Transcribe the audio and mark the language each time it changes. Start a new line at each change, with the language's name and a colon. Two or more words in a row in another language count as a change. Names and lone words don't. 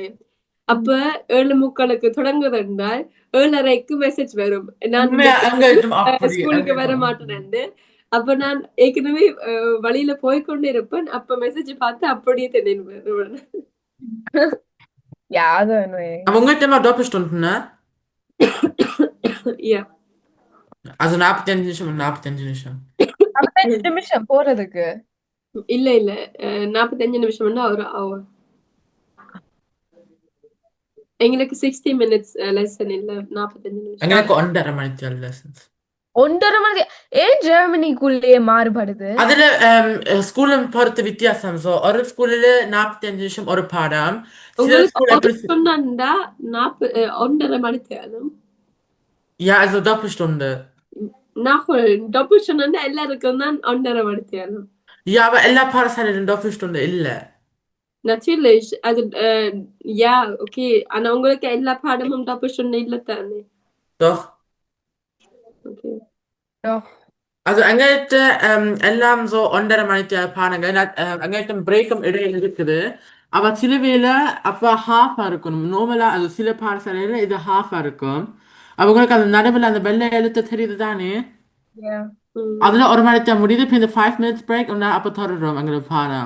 Tamil: அப்ப 7:45 தொடங்குது என்றால் 7:30க்கு மெசேஜ் வரும், நான் ஸ்கூலுக்கு வர மாட்டேன்னு. அப்ப நான் ஏற்கனவே வழியில போய்கொண்டே இருப்பேன். அப்ப மெசேஜ் பார்த்து அப்படியே தெரியும்.
German: உங்கள்கிட்ட immer Doppelstunden, ne? Ja.
Tamil: Also 45 நிமிஷம் 45 நிமிஷம் 45 நிமிஷம் போறதுக்கு இல்ல 45 நிமிஷம் ஒரு hour. எங்களுக்கு 60
English: minutes lesson
Tamil: இல்ல, 45 நிமிஷம். எங்களுக்கு 1.5 மணி lessons. 1.5 மணி. ஏன் ஜெர்மனிக்குள்ளேயே மாறுபடுது? அதுல ஸ்கூல்ல பொறுத்து வித்தியாசம். சோ ஒரு ஸ்கூல்ல 45 நிமிஷம் ஒரு பாடம். சில ஸ்கூல்ல அப்படி சொன்னா 1.5 மணி தேரும்.
German: Ja, also Doppelstunde.
Tamil: Doppelstunde எல்லாருக்கும் தான் 1.5 மணி தேரும்.
German: Ja, aber
Tamil: எல்லா பாடசாலையிலும் Doppelstunde இல்ல.
German: Natürlich, also ja,
Tamil: okay, ஆனா உங்களுக்கு எல்லா பாடமும் Doppelstunde இல்ல தானே?
German: Doch. Okay. Doch.
Tamil: Also எங்கள்கிட்ட எல்லாம் so 1.5 மணி பாடங்கள். எங்கள்கிட்ட பிரேக்கும் இடையில இருக்குது. aber சில வேளை அப்ப ஹாஃபா இருக்கணும். நார்மலா அது சில பாடசாலையில இது ஹாஃபா இருக்கும். அவங்களுக்கு அந்த நடுவில் அந்த வெள்ளை எழுத்து தெரியுது தானே? அதுல 1 மணி முடியுது. இப்ப இந்த 5
English: minutes break
Tamil: und அப்ப தொடரும் எங்களுக்கு பாடம்.